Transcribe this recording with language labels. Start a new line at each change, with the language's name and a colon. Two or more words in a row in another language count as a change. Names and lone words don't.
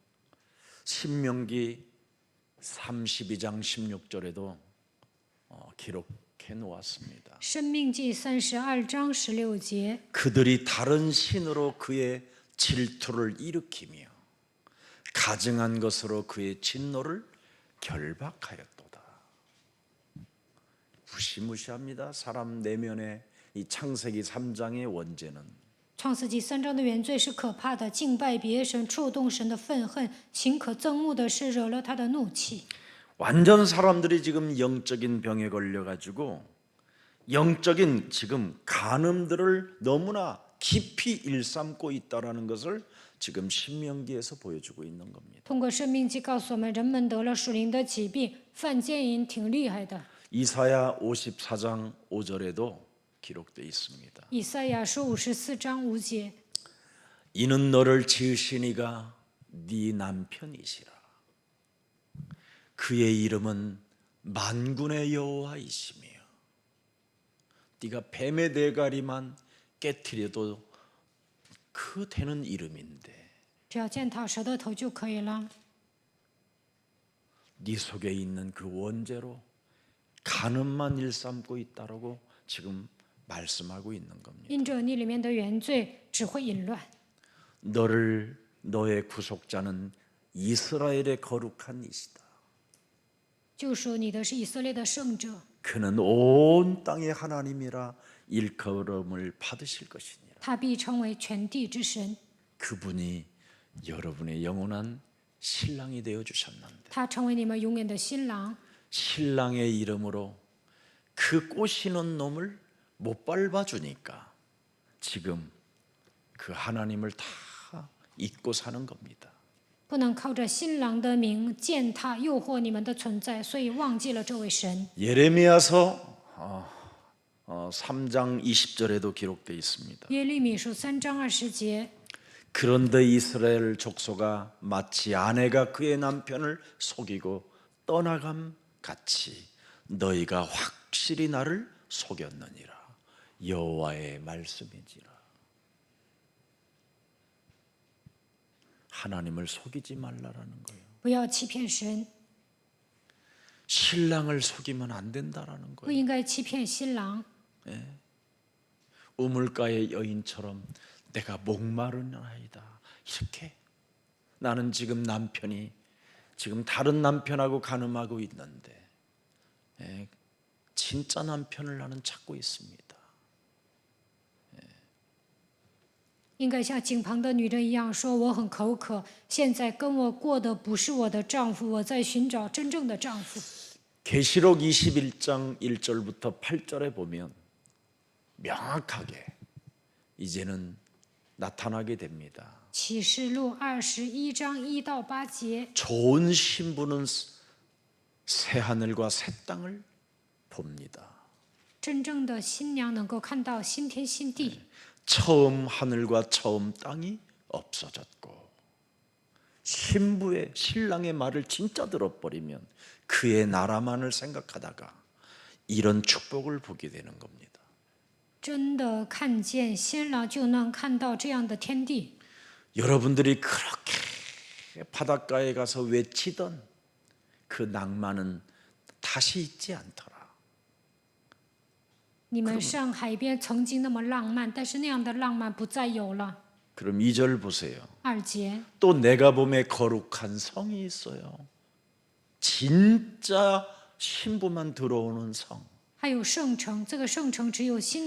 Korean: 신명기 32장 16절에도 기록해 놓았습니다.
Chinese: 申命记32章16节，
Korean: 그들이 다른 신으로 그의 질투를 일으키며 가증한 것으로 그의 진노를 결박하였도다. 무시무시합니다. 사람 내면의 이 창세기 3장의 원죄는
Chinese: 创世纪3章的原罪是可怕的，敬拜别神，触动神的愤恨，行可憎恶的事，惹了他的怒气。
Korean: 완전 사람들이 지금 영적인 병에 걸려가지고 영적인 지금 간음들을 너무나 깊이 일삼고 있다라는 것을 지금 신명기에서 보여주고 있는 겁니다.
Chinese: 通过生命记告诉我们，人们得了属灵的疾病，犯奸淫挺厉害的。
Korean: 이사야 54장 5절에도 기록되어 있습니다.
Chinese: 以赛亚书54章5节，
Korean: 이는 너를 지으신 이가 네 남편이시라. 그의 이름은 만군의 여호와이시며 네가 뱀의 대가리만 깨트려도 그 되는 이름인데
Chinese: 只要践踏蛇的头就可以了。
Korean: 네 속에 있는 그 원죄로 간음만 일삼고 있다라고 지금 말씀하고 있는 겁니다.
Chinese: 因着你里面的原罪，只会淫乱。
Korean: 너의 구속자는 이스라엘의 거룩한 이시다.
Chinese: 救赎你的是以色列的圣者，
Korean: 그는 온 땅의 하나님이라 일컬음을 받으실 것이니라.
Chinese: 他必成为全地之神。
Korean: 그분이 여러분의 영원한 신랑이 되어 주셨는데
Chinese: 他成为你们永远的新郎。
Korean: 신랑의 이름으로 그 꼬시는 놈을 못 밟아 주니까 지금 그 하나님을 다 잊고 사는 겁니다.
Chinese: 不能靠着新郎的名践踏诱惑你们的存在，所以忘记了这位神。
Korean: 예레미야서 3장 20절에도 기록되어 있습니다.
Chinese: 耶利米书3章20节，
Korean: 그런데 이스라엘 족속아 마치 아내가 그의 남편을 속이고 떠나감 같이 너희가 확실히 나를 속였느니라. 여호와의 말씀이지라. 하나님을 속이지 말라라는 거예요.
Chinese: 不要欺骗神，
Korean: 신랑을 속이면 안 된다라는
Chinese: 不
Korean: 거예요.
Chinese: 应该欺骗新郎。
Korean: 우물가의 여인처럼 내가 목마르나이다. 이렇게 나는 지금 남편이 지금 다른 남편하고 간음하고 있는데 진짜 남편을 나는 찾고 있습니다.
Chinese: 应该像井旁的女人一样说：“我很口渴，现在跟我过的不是我的丈夫，我在寻找真正的丈夫。”
Korean: 계시록 21장 1절부터 8절에 보면 명확하게 이제는 나타나게 됩니다.
Chinese: 启示录21章1到8节，
Korean: 좋은 신부는 새 하늘과 새 땅을 봅니다.
Chinese: 真正的新娘能够看到新天新地。
Korean: 처음 하늘과 처음 땅이 없어졌고 신랑의 말을 진짜 들어버리면 그의 나라만을 생각하다가 이런 축복을 보게 되는 겁니다.
Chinese: 真的看见新郎，就能看到这样的天地。
Korean: 여러분들이 그렇게 바닷가에 가서 외치던 그 낭만은 다시 있지 않더라.
Chinese: 你们上海边曾经那么浪漫，但是那样的浪漫不再有了。
Korean: 그럼 2절 보세요.
Chinese: 2节
Korean: 또 내가 봄에 거룩한 성이 있어요. 진짜 신부만 들어오는 성.
Chinese: 还有圣城，这个圣城只有新